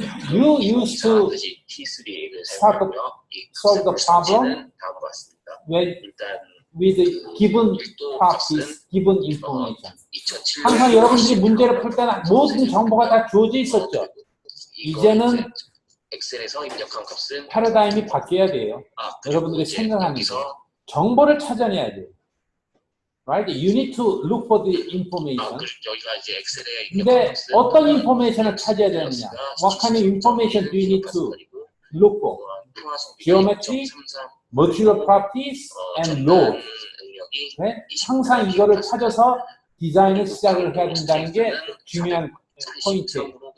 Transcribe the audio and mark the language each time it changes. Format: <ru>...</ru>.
<en>You used to start to solve the problem when with given practice, given information.</en> <ko>항상 여러분들이 문제를 풀 때는 모든 정보가 다 주어져 있었죠. 이제는 엑셀에서 입력한 값은 패러다임이 바뀌어야 돼요. 여러분들이 생각하는 게 정보를 찾아내야 돼요.</ko> <en>Right? You need to look for the information.</en> <ko>여기가 이제 엑셀에 근데 어떤 인포메이션을 찾아야 되느냐?</ko> <en>What kind of information do you need to look for? Geometry, material properties, and load.</en> <ko>네? 항상 이거를 찾아서 디자인을 시작을 해야 된다는 게 중요한 포인트예요.</ko>